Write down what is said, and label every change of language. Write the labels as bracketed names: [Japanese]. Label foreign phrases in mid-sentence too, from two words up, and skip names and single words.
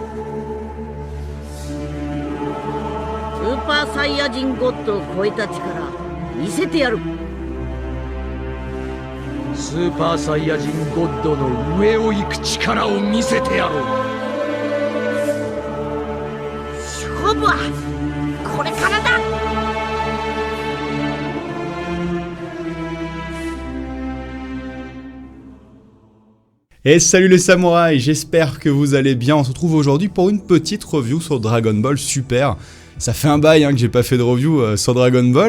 [Japanese] スーパーサイヤ人ゴッドを超えた力見せてやる。スーパーサイヤ人ゴッドの上を行く力を見せてやろう。勝負はこれからだ。 [French] Et salut les samouraïs, j'espère que vous allez bien. On se retrouve aujourd'hui pour une petite review sur Dragon Ball Super. Ça fait un bail que j'ai pas fait de review sur Dragon Ball.